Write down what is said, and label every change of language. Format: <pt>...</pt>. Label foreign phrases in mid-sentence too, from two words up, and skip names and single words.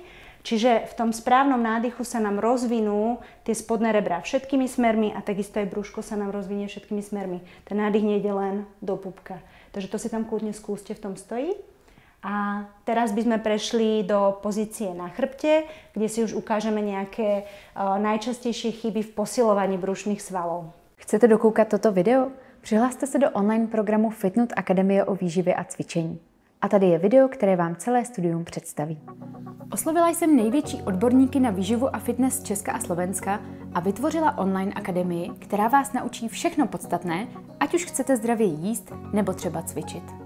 <sk>Čiže v tom správnom nádychu sa nám rozvinú tie spodné rebrá všetkými smermi a takisto aj brúško sa nám rozvinie všetkými smermi. Ten nádych nejde len do pupka. Takže to si tam kľudne skúste v tom stoji. A teraz by sme prešli do pozície na chrbte, kde si už ukážeme nejaké najčastejšie chyby v posilovaní brušných svalov.</sk> <cs>Chcete dokoukat toto video? Přihlaste se do online programu Fitnut Akademie o výživě a cvičení. A tady je video, které vám celé studium představí. Oslovila jsem největší odborníky na výživu a fitness Česka a Slovenska a vytvořila online akademii, která vás naučí všechno podstatné, ať už chcete zdravě jíst nebo třeba cvičit.</cs>